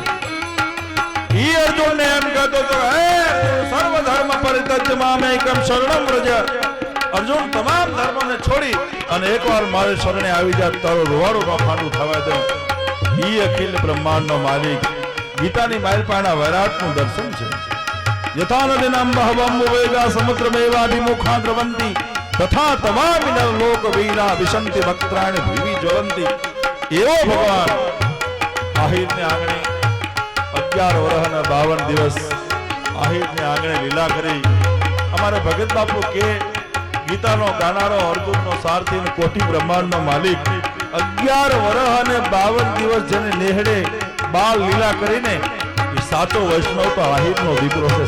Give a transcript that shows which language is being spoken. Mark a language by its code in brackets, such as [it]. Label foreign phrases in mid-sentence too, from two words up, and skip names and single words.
[gu] ઈ અર્જુનને એમ કહેતો તો હે [sa] सर्व धर्म परित्यज्य मामेकम शरणम व्रज. [gu] અર્જુન તમામ ધર્મને છોડી અને એકવાર મારે શરણે આવી જા, તારો રૂવાડું નો ફાંડું થવા દે. ઈ અખિલ બ્રહ્માંડનો માલિક ગીતાની માલપાના વૈરાટનું દર્શન છે. [sa] यथा नदीनां बहवं वेगा समुद्रमेवाभिमुखा द्रवन्ति तथा तवामि नर लोक वीरा विशन्ति वक्त्राणि भुवि ज्वलन्ति. [gu] એવો ભગવાન આહિરને આંગણે 11 વર્ષ અને 52 દિવસ આહિરને આંગણે લીલા કરી. અમારે ભગત બાપુ કે ગીતાનો ગાનારો અર્જુનનો સારથી અને કોટી બ્રહ્માંડનો માલિક 11 વર્ષ અને 52 દિવસ જેને નેહડે બાળ લીલા કરીને સાચો વૈષ્ણવ તો આહિરનો દીકરો છે.